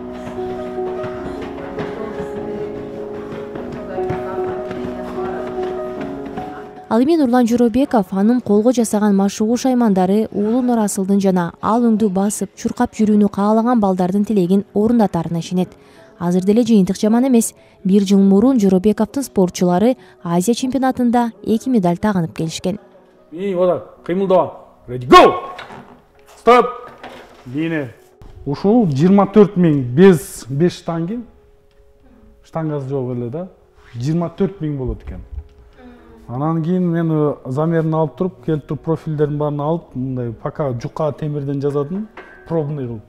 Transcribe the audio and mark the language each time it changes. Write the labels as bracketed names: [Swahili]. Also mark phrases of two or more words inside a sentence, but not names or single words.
[Kyrgyz] Ал эми Нурлан Жоробеков анын колго жасаган машыгуу шаймандары уулу Нурасылдын жана ал өңдү басып, чуркап жүрүүнү каалаган балдардын тилегин орундатарына ишенет. Азыр деле жыйынтык жаман эмес. 1 жыл мурун Жоробековдун спортчулары Азия чемпионатында 2 медаль тагынып келишкен. Кыймылдабан. [English] Ready go. Stop. [Kyrgyz] Дийне. Ушул 24.000 5 штанги. Штангасы жок эле да. 24.000 болот экен. Анан кийин мен замерин алып туруп, келип туруп профилдерин баарын алып, мындай пока жука темирден жазадым, пробный кылып.